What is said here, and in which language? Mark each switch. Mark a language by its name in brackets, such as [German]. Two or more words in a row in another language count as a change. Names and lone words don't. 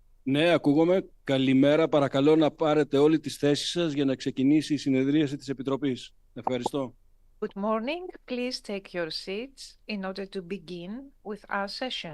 [Greek] Ναι, ακούγομαι. Καλημέρα. Παρακαλώ να πάρετε όλοι τις θέσεις σας για να ξεκινήσει η συνεδρίαση της Επιτροπής. Ευχαριστώ. [English] Good morning. Please take your seats in order to begin with our session.